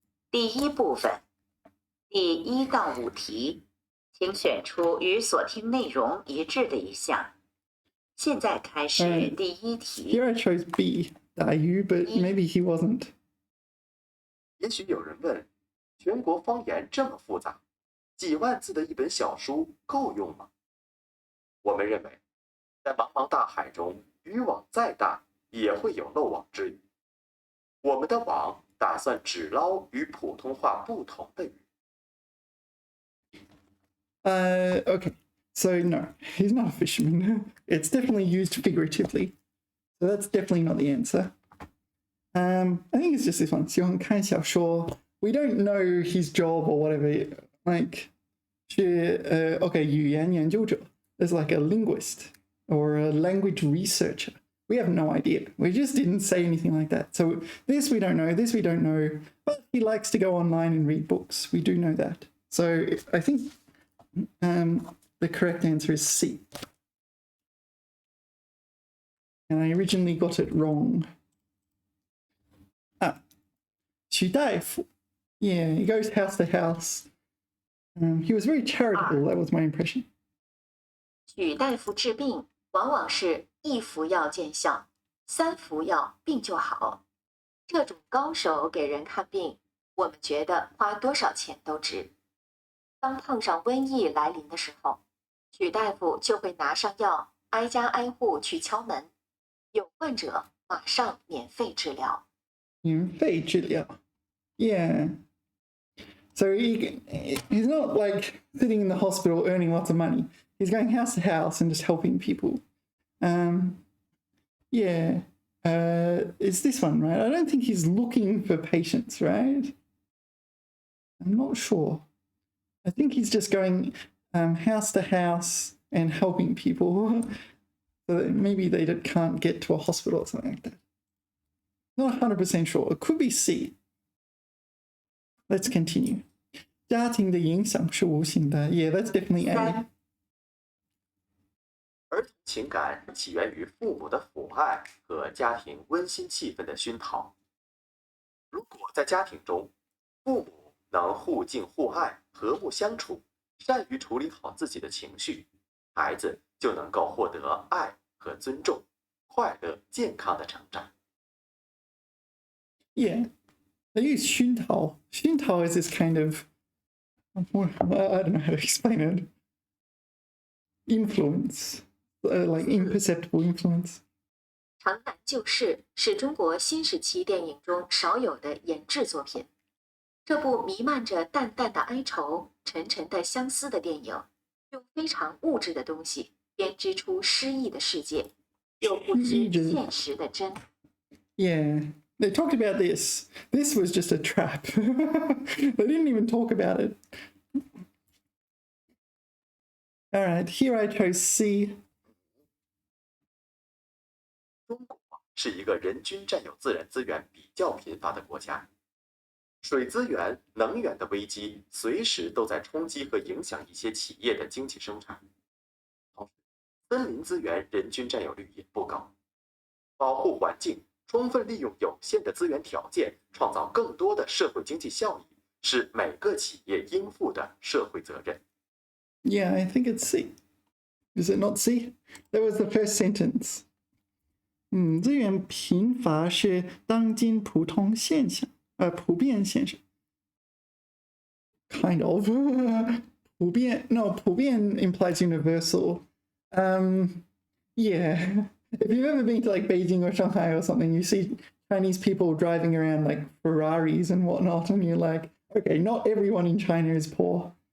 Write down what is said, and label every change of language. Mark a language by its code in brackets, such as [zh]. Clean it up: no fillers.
[zh] 第一部分，第1到5题，请选出与所听内容一致的一项。现在开始第一题。 [en] Here I chose B, [zh] 大鱼, [en] but maybe he wasn't. [zh] 也许有人问，全国方言这么复杂，几万字的一本小书够用吗？我们认为，在茫茫大海中，渔网再大也会有漏网之鱼。我们的网打算只捞与普通话不同的鱼。 [en] Okay. So no, he's not a fisherman. It's definitely used figuratively. So that's definitely not the answer. I think it's just this one. [zh] 喜欢看小说. [en] We don't know his job or whatever. Like, okay, [zh] 语言研究者. [en] There's like a linguist or a language researcher. We have no idea. We just didn't say anything like that. So this we don't know, this we don't know. But he likes to go online and read books. We do know that. So I think the correct answer is C. And I originally got it wrong. Xu Daifu. Yeah, he goes house to house. He was very charitable, that was my impression. [zh] 许大夫治病往往是1服药见效，3服药病就好。这种高手给人看病，我们觉得花多少钱都值。当碰上瘟疫来临的时候，许大夫就会拿上药，挨家挨户去敲门，有患者马上免费治疗。免费治疗. [en] Yeah. So he's not like sitting in the hospital earning lots of money. He's going house to house and just helping people. Yeah. It's this one, right? I don't think he's looking for patients, right? I'm not sure. I think he's just going house to house and helping people. So that maybe they can't get to a hospital or something like that. Not 100% sure. It could be C. Let's continue. [zh] 家庭的影响是无形的. [en] Yeah, that's definitely A. [zh] 儿童情感起源于父母的抚爱和家庭温馨气氛的熏陶。如果在家庭中，父母能互敬互爱、和睦相处，善于处理好自己的情绪，孩子就能够获得爱和尊重，快乐健康的成长。 [en] Yeah. They use 熏陶. 熏陶 is this kind of, I don't know how to explain it. Influence. Like imperceptible influence. [zh] 城南旧事是中国新时期电影中少有的研制作品。这部弥漫着淡淡的哀愁、沉沉的相思的电影，用非常物质的东西编织出诗意的世界，又不知现实的真。 [en] Yeah, they talked about this. This was just a trap. They didn't even talk about it. All right, here I chose C. [zh] 中国是一个人均占有自然资源比较贫乏的国家，水资源、能源的危机随时都在冲击和影响一些企业的经济生产。同时，森林资源人均占有率也不高。保护环境，充分利用有限的资源条件，创造更多的社会经济效益，是每个企业应负的社会责任。 [en] Yeah, I think it's C. Is it not C? That was the first sentence. [zh] 资源贫乏是当今普通现象，普遍现象。 [en] Kind of. 普遍 implies universal. Yeah. If you've ever been to like Beijing or Shanghai or something, you see Chinese people driving around like Ferraris and whatnot, and you're like, okay, not everyone in China is poor.